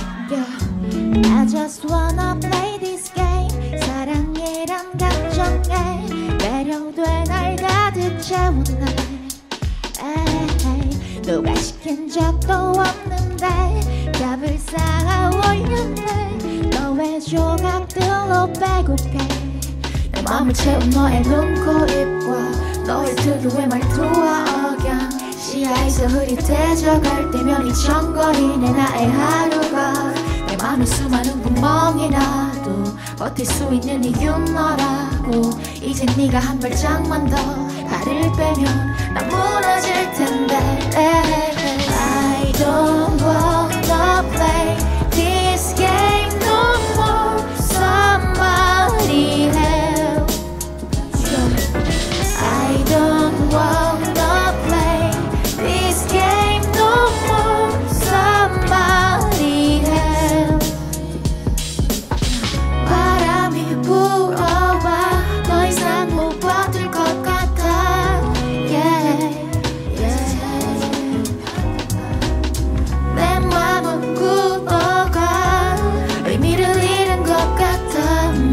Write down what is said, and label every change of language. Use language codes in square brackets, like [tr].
[en] Yeah, I just wanna play this game. [ko] 사랑이란 감정에 매료돼 날 가득 채웠네. 에이, 누가 시킨 적도 없는데 값을 쌓아 올렸네. 너의 조각들로 배고파 내 맘을 채운 너의 눈, 코, 입과 너의 특유의 말투와 억양. 시야에서 흐릿해져갈 때면 이청거리네 나의 하루가. 내 맘에 수많은 구멍이 나도 버틸 수 있는 이유는 너라고. 이제 네가 한 발짝만 더 발을 빼면 난 무너질 텐데. [en] I don't wanna play this game no more. Somebody help. I don't wanna play this game no more. Somebody help. [ko] 바람이 불어와 더 이상 못 버틸 것 같아. Yeah, yeah. 내 맘은 굳어가 의미를 잃은 것 같아.